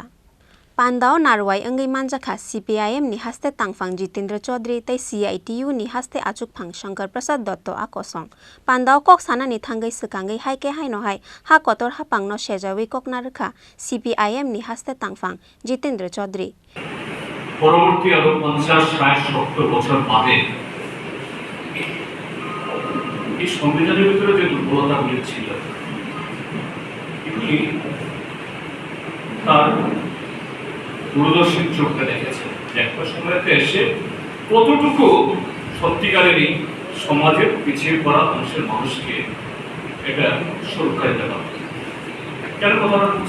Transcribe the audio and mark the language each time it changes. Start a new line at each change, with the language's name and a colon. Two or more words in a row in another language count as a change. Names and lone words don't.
Kok Borok: Pandao narwai angai manjakha CPIM ni haste tangfang Jitendra Chaudhary tei CITU ni haste achukphang Shankar Prasad Dotto akosong. Pandao kok sana ni thangai sekangai haike haino hai ha kotor hapang no sejawi kok narkha CPIM ni haste tangfang Jitendra Chaudhary.
Bangla: পরবর্তী আরো 50-60-70 বছর বাদে এই সংবিধানের ভিতরে যে দুর্বলতাগুলি ছিল এগুলি তার দূরদর্শী চোখে দেখেছে যে একটা সময়তে এসে কতটুকু সত্যিকারেরই সমাজের পিছিয়ে পড়া অংশের মানুষকে এটা সুরক্ষা দেওয়া কেন কথাটা